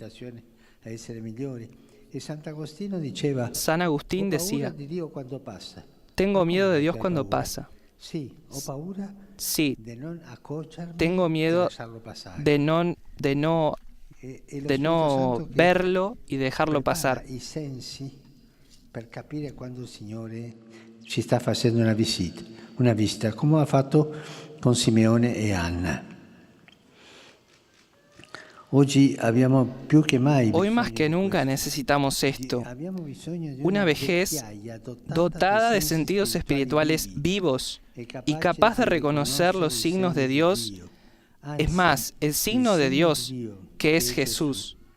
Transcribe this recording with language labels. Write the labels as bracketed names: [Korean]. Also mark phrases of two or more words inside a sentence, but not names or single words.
[Spanish] San Agustín decía: tengo miedo de Dios cuando pasa. Sí, tengo miedo de no verlo y dejarlo pasar. [Italian] Per capire quando il Signore ci sta facendo una visita, come ha fatto con Simeone e Anna. [Spanish] Hoy más que nunca necesitamos esto, una vejez dotada de sentidos espirituales vivos y capaz de reconocer los signos de Dios, es más, el signo de Dios, que es Jesús.